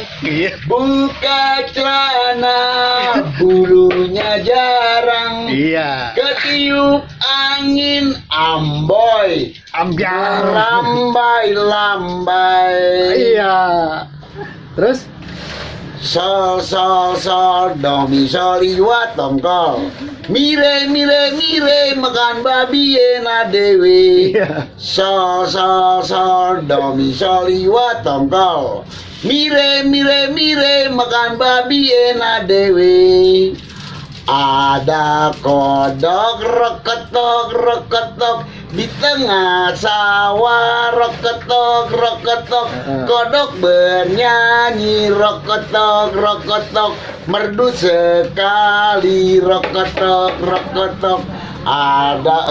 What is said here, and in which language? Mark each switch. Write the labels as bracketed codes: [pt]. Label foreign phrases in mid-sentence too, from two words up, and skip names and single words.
[id] Iya. buka celana, bulunya jarang, Iya. ketiup angin amboy, Ambiar. lambai-lambai. Iya. Terus? Sol sol sol do mi sol iwa tongkol, mire mire mire makan babi [jv] enak dewe. [id] Iya. Sol sol sol do mi sol iwa tongkol, mire mire mire makan babi [jv] enak dewe. [id] Ada kodok roketok di tengah sawah, roketok kodok bernyanyi, roketok merdu sekali, roketok ada.